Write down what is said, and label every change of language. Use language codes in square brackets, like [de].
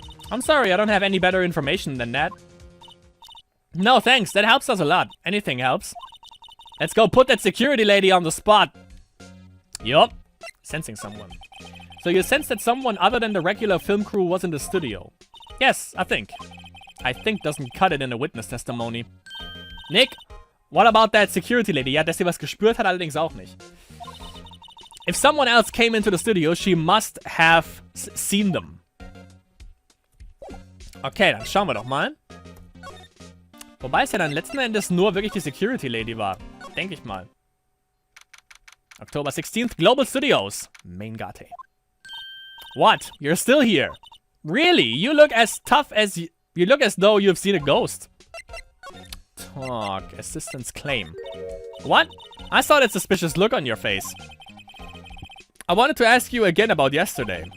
[en] I'm sorry, I don't have any better information than that. No, thanks, that helps us a lot. Anything helps. Let's go put that security lady on the spot. Yup. Sensing someone. So you sense that someone other than the regular film crew was in the studio? Yes, I think. I think doesn't cut it in a witness testimony. Nick, what about that security lady? [de] Ja, dass sie was gespürt hat, allerdings auch nicht. If someone else came into the studio, she must have seen them. Okay, dann schauen wir doch mal. Wobei es ja dann letzten Endes nur wirklich die Security Lady war. Denke ich mal. [en] October 16th, Global Studios. Main Gate. What? You're still here? Really? You look as tough as you look as though you've seen a ghost. Talk. Assistant's claim. What? I saw that suspicious look on your face. I wanted to ask you again about yesterday.